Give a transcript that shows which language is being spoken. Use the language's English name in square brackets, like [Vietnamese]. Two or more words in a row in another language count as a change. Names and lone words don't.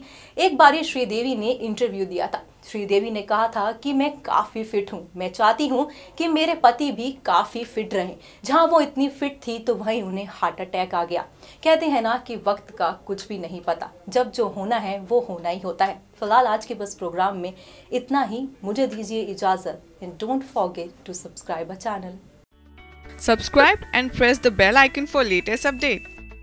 [Hindi] एक बारी श्रीदेवी ने इंटरव्यू दिया था। श्रीदेवी ने कहा था कि मैं काफी फिट हूं, मैं चाहती हूं कि मेरे पति भी काफी फिट रहें। जहां वो इतनी फिट थी तो वहीं उन्हें [English] heart attack [Hindi] आ गया। कहते हैं ना कि वक्त का कुछ भी नहीं पता, जब जो होना है वो होना ही होता है। फिलहाल आज के बस प्रोग्राम में इतना ही, मुझे दीजिए इजाजत। [English] And don't forget to subscribe our channel. Subscribe and press the bell icon for latest update.